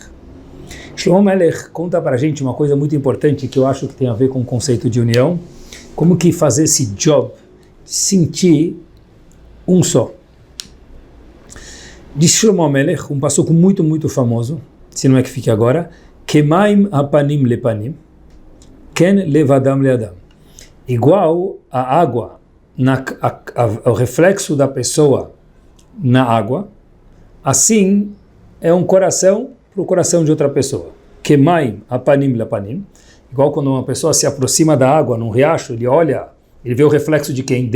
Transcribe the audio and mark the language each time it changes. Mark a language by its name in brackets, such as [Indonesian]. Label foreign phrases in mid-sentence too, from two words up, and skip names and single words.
[Portuguese] Shlomo Melech conta para a gente uma coisa muito importante que eu acho que tem a ver com o conceito de união, como que fazer esse job, sentir um só. Diz Shlomo Melech, um passuco muito, muito famoso, se não é que fique agora, [Hebrew] כמים הפנים לפנים כן לב האדם לאדם. [Portuguese] Igual a água, o reflexo da pessoa na água, assim é um coração para o coração de outra pessoa. [Hebrew] כמים הפנים לפנים, [Portuguese] igual quando uma pessoa se aproxima da água num riacho, ele olha, ele vê o reflexo de quem?